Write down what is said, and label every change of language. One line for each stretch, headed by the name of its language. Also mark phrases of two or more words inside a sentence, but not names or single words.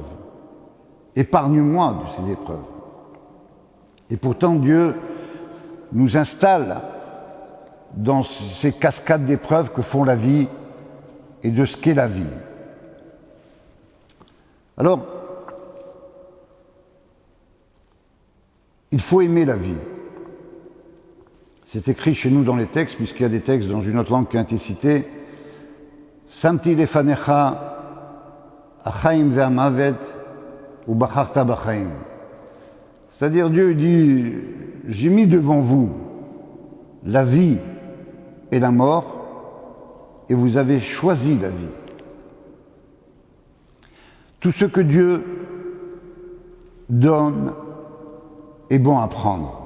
French: Épargne-moi de ces épreuves. Et pourtant, Dieu nous installe dans ces cascades d'épreuves que font la vie et de ce qu'est la vie. Alors, il faut aimer la vie. C'est écrit chez nous dans les textes, puisqu'il y a des textes dans une autre langue qui ont été cités.
Hebrew: שמתי לפניך החיים והמוות ובחרת בחיים.
French: C'est-à-dire, Dieu dit, j'ai mis devant vous la vie et la mort, et vous avez choisi la vie. Tout ce que Dieu donne est bon à prendre.